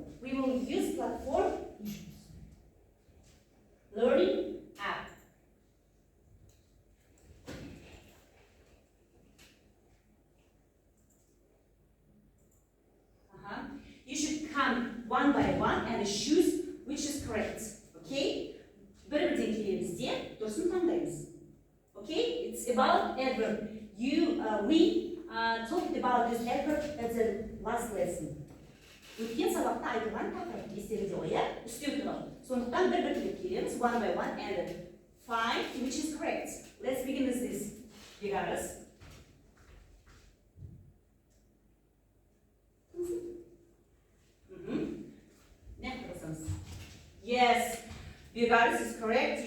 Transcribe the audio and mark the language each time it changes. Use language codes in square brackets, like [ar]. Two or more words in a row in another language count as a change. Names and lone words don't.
[en] We will use platform learning app. You should come one by one and choose which is correct. [kk] Okay? Bir-birден келеміз де, дұрысын таңдаймыз. [en] Okay? It's about adverb. We talked about this adverb at the last lesson. [kk] Өткен сабақта айтылған тақырып естеріңізде ғой, иә? Үстеу туралы. Сондықтан бір-бір келеміз, [en] one by one, and find which is correct. Let's begin with this. Бегарыз. Yes, Biogaris is correct.